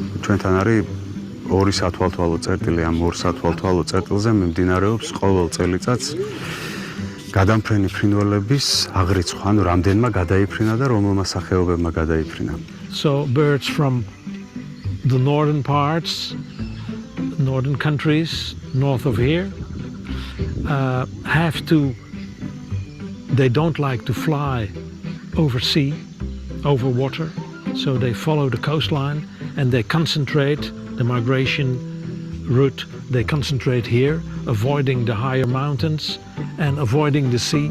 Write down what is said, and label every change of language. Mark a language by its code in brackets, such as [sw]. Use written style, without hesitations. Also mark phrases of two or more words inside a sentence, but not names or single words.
[ka] ჩვენთან არის ორი სათვალთვალო წერტილი, ამ ორ სათვალთვალო წერტილზე მიმდინარეობს ყოველ წელიწადს გადამფრენი ფრინველების აღრიცხვა, ანუ რამდენმა გადაიფრინა და რომელმა სახეობებმა გადაიფრინა. [en] So birds from the northern parts, northern countries, north of here, they don't like to fly over sea, over water, so they follow the coastline and they concentrate the migration route, they concentrate here, avoiding the higher mountains and avoiding the sea.